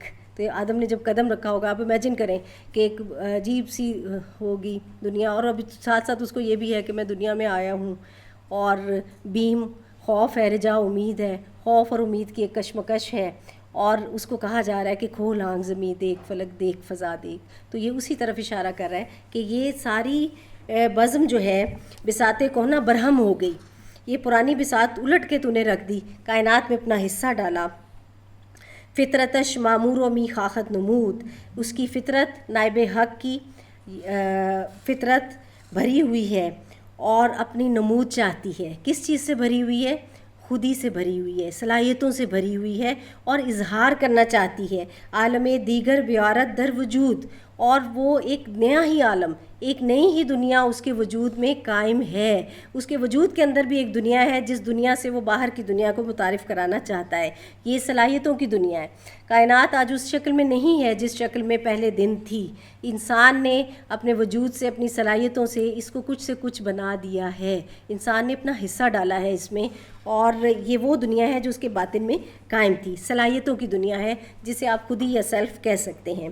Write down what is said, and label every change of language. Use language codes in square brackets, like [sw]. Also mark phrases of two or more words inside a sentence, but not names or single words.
[ur] تو آدم نے جب قدم رکھا ہوگا، آپ امیجن کریں کہ ایک عجیب سی ہوگی دنیا، اور ابھی ساتھ ساتھ اس کو یہ بھی ہے کہ میں دنیا میں آیا ہوں، اور بیم خوف ہے، رجا امید ہے، خوف اور امید کی ایک کشمکش ہے، اور اس کو کہا جا رہا ہے کہ کھول آنکھ زمیں دیکھ، فلک دیکھ، فضا دیکھ۔ تو یہ اسی طرف اشارہ کر رہا ہے کہ یہ ساری بزم جو ہے بساط کوہنا برہم ہو گئی، یہ پرانی بساط الٹ کے تو نے رکھ دی، کائنات میں اپنا حصہ ڈالا۔ [fa] فطرتش معمور و می خاخت نمود، [ur] اس کی فطرت نائب حق کی فطرت بھری ہوئی ہے اور اپنی نمود چاہتی ہے۔ کس چیز سے بھری ہوئی ہے؟ خودی سے بھری ہوئی ہے، صلاحیتوں سے بھری ہوئی ہے، اور اظہار کرنا چاہتی ہے۔ [fa] عالم دیگر بیارت در وجود، [ur] اور وہ ایک نیا ہی عالم، ایک نئی ہی دنیا اس کے وجود میں قائم ہے۔ اس کے وجود کے اندر بھی ایک دنیا ہے جس دنیا سے وہ باہر کی دنیا کو متعارف کرانا چاہتا ہے، یہ صلاحیتوں کی دنیا ہے۔ کائنات آج اس شکل میں نہیں ہے جس شکل میں پہلے دن تھی، انسان نے اپنے وجود سے، اپنی صلاحیتوں سے اس کو کچھ سے کچھ بنا دیا ہے، انسان نے اپنا حصہ ڈالا ہے اس میں، اور یہ وہ دنیا ہے جو اس کے باطن میں قائم تھی، صلاحیتوں کی دنیا ہے جسے آپ خود ہی یا سیلف کہہ سکتے ہیں۔